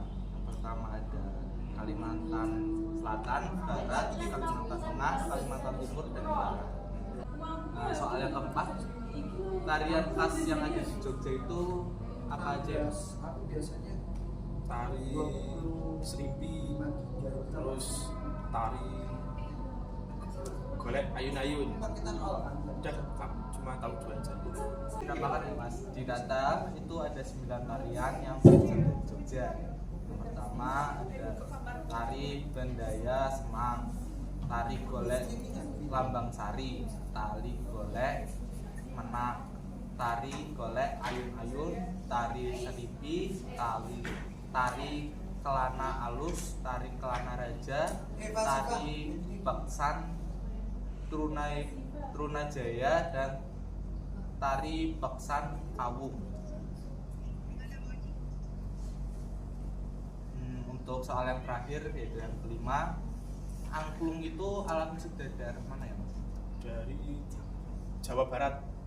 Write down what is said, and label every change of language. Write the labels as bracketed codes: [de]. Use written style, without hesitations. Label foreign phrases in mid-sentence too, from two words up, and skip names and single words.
[id] Yang pertama ada Kalimantan Selatan, Barat, Kalimantan Tengah, Kalimantan Timur, dan Utara. Soal yang keempat, tarian khas yang ada di Jogja itu apa aja ya? Tari serimpi, terus tari golek ayun-ayun. Udah, cuma tahu 2 aja. Ditambahkan ya, Mas, di data itu ada 9 tarian yang berasal dari Jogja. Yang pertama ada tari Bendaya Semang, tari golek Lambang Sari, tari golek Menak, tari golek Ayun-ayun, tari Seripi, tari Kelana Alus, tari Kelana Raja, tari Baksan Trunajaya, dan tari Baksan Kawung. Untuk soal yang terakhir, yaitu yang kelima, angklung itu alat musik dari daerah mana ya, Mas? Dari Jawa Barat.